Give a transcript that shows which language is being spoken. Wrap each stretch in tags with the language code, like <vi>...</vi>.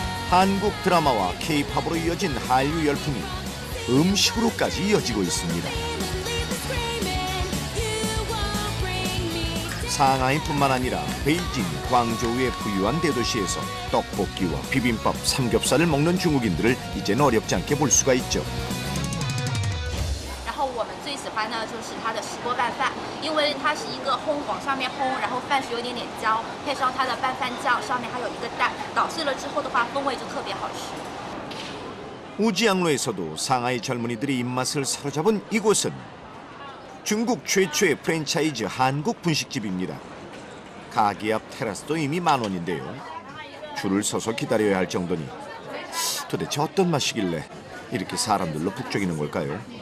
<ko>한국 드라마와 K-팝으로 이어진 한류 열풍이 음식으로까지 이어지고 있습니다. 상하이뿐만 아니라 베이징, 광저우의 부유한 대도시에서 떡볶이와 비빔밥, 삼겹살을 먹는 중국인들을 이젠 어렵지 않게 볼 수가 있죠.</ko> <zh>然后我们最喜欢的就是它的石锅拌饭，因为它是一个烘往上面烘，然后饭是有点焦，配上它的拌饭酱，上面还有一个蛋，捣碎了之后的话，风味就特别好吃。</zh> <ko>우지앙루에서도 상하이 젊은이들의 입맛을 사로잡은 이곳은 중국 최초의 프랜차이즈 한국 분식집입니다. 가게 앞 테라스도 이미 만원인데요. 줄을 서서 기다려야 할 정도니 도대체 어떤 맛이길래 이렇게 사람들로 북적이는 걸까요?</ko>